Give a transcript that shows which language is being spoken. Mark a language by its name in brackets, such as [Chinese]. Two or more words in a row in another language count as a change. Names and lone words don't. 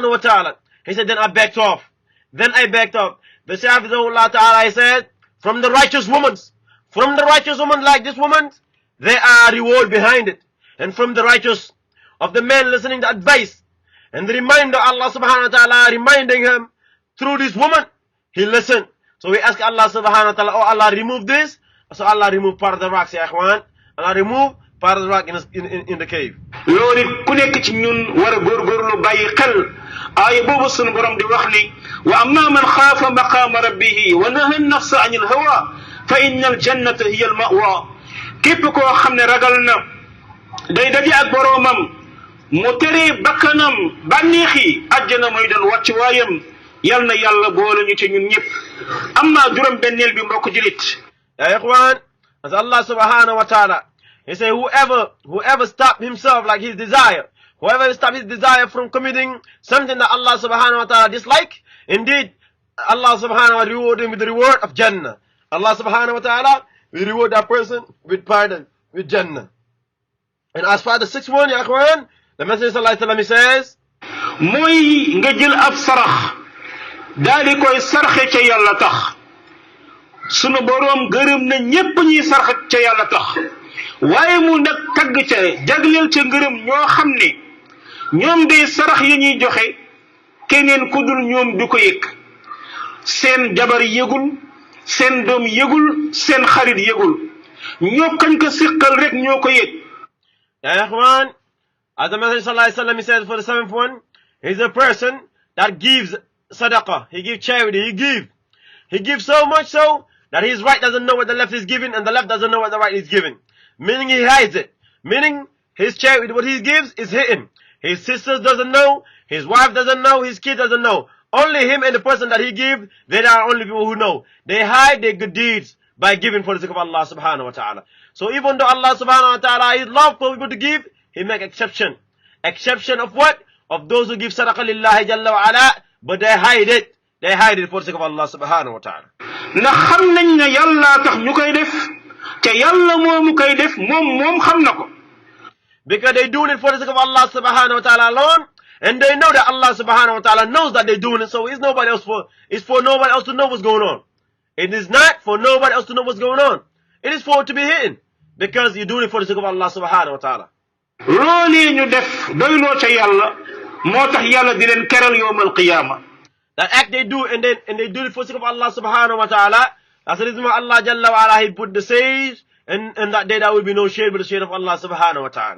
[English] He said, then I backed off. The the Shafizullah Ta'ala, he said, from the righteous woman like this woman, there are reward behind it. And from the righteous of the men listening to advice and the reminder [Arabic] الله سبحانه وتعالى [English] reminding him through this woman, he listened. So we ask [Arabic] الله سبحانه وتعالى, [English] oh Allah, remove this. So Allah remove part of the rocks, [Arabic] يا إخوان. [English] Allah remove part of the rock in the cave. [Wolof] loolu ku nekk ci ñun war a góorgóorlu bàyyi xel aaya boobu sunu borom di wax ni [Arabic] وأما من خاف مقام ربه ونهى النفس عن الهوى فإن الجنة هي المأوى [Wolof] képp koo xam ne ragal na day daje ak boroomam mu tere bakkanam bànneexi àjjana mooy doon wàcc waayam yal na yàlla boole ñu ci ñun ñëpp amma juróom benneel bi mbokk julit [Arabic] يا إخوان, [English] as [Arabic] الله سبحانه وتعالى, [English] he say whoever stop himself like his desire, whoever stop his desire from committing something that [Arabic] الله سبحانه وتعالى [English] dislike, indeed [Arabic] الله سبحانه وتعالى [English] reward him with the reward of Jannah. [Arabic] الله سبحانه وتعالى [English] will reward that person with pardon, with Jannah. And as for the sixth one, [Arabic] يا إخوان, [English] the Messenger [Arabic] صلى الله عليه وسلم, [English] he says, [Wolof] mooy nga jël ab sarax daal di koy sarxe ca yàlla tax sunu boroom gërëm na ñépp ñuy sarxe ca yàlla tax waaye mu nag tagg ca jagleel ca ngërëm ñoo xam ne ñoom day sarax yi ñuy joxe keneen ku dul ñoom du ko yëg seen jabar yëgul seen doom yëgul seen xarit yëgul ñoo kañ ko siqal rek ñoo ko yëg. [Arabic] يا إخوان, [English] as the Messenger [Arabic] صلى الله عليه وسلم, [English] he said for the seventh one, he's a person that gives sadaqah, he gives charity, he gives so much so that his right doesn't know what the left is giving and the left doesn't know what the right is giving. Meaning he hides it. Meaning his charity, what he gives is hidden. His sisters doesn't know, his wife doesn't know, his kid doesn't know. Only him and the person that he gives, they are only people who know. They hide their good deeds by giving for the sake of [Arabic] الله سبحانه وتعالى. [English] So even though [Arabic] الله سبحانه وتعالى [English] is love for people to give, he make exception. Exception of what? Of those who give sadaqah [Arabic] لله جل وعلا, [English] but they hide it. They hide it for the sake of [Arabic] الله سبحانه وتعالى. [Wolof] ndax xam nañ ne yàlla tax ñu koy def te yàlla moomu koy def moom xam na ko. [English] Because they doing it for the sake of [Arabic] الله سبحانه وتعالى [English] alone, and they know that [Arabic] الله سبحانه وتعالى [English] knows that they're doing it, so it's for nobody else to know what's going on. It is not for nobody else to know what's going on. It is for it to be hidden, because you're doing it for the sake of [Arabic] الله سبحانه وتعالى. [Wolof] loolu ñu def doyloo ca yàlla moo tax yàlla di leen keral [Arabic] يوم القيامة. [English] That act they do and they do it for the sake of [Arabic] الله سبحانه وتعالى. [English] That's the reason why [Arabic] الله جل وعلا, [English] he put the sage, and that day there will be no shade but the shade of [Arabic] الله سبحانه وتعالى.